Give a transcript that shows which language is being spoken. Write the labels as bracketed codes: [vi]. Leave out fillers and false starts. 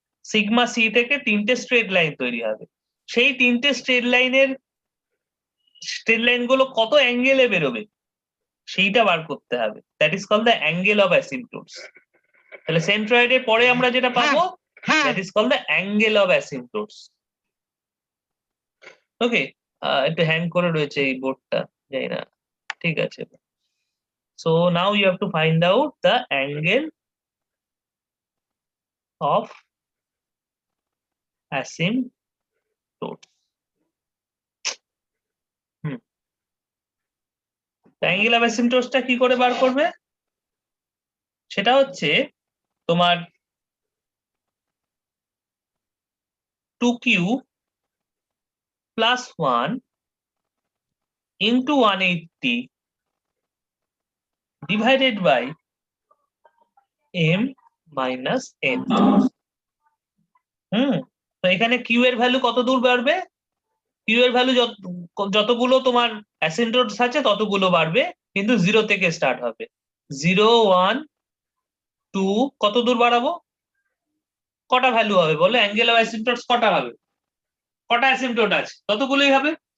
[bn] Sigma C থেকে 3টে straight line তৈরি হবে। সেই 3টে স্ট্রেট লাইন গুলো কত অ্যাঙ্গেলে বেরোবে সেইটা বার করতে হবে। [en] That is called the angle of asymptotes. [bn] তাহলে সেন্ট্রয়েডের পরে আমরা যেটা পাবো, [en] That is called the angle of asymptotes. [bn] ওকে, একটু হ্যাং করে রয়েছে এই বোর্ডটা, জানি না, ঠিক আছে। [en] So now you have to find out the angle of asymptotes. [bn] Angle of অ্যাসিম্পটোটসটা কি করে বার করবে? সেটা হচ্ছে তোমার 2q + 1 into 180 divided by m - n। তো এখানে q এর ভ্যালু কত দূর বাড়বে? q এর ভ্যালু যতগুলো তোমার অ্যাসিম্পটোটস আছে ততগুলো বাড়বে, কিন্তু 0 থেকে স্টার্ট হবে। 0 1 2, কত দূর বাড়াবো? কটা ভ্যালু হবে বলো? অ্যাঙ্গেল অফ অ্যাসিম্পটোটস কটা হবে? কটা অ্যাসিম্পটোট আছে? ততগুলোই হবে।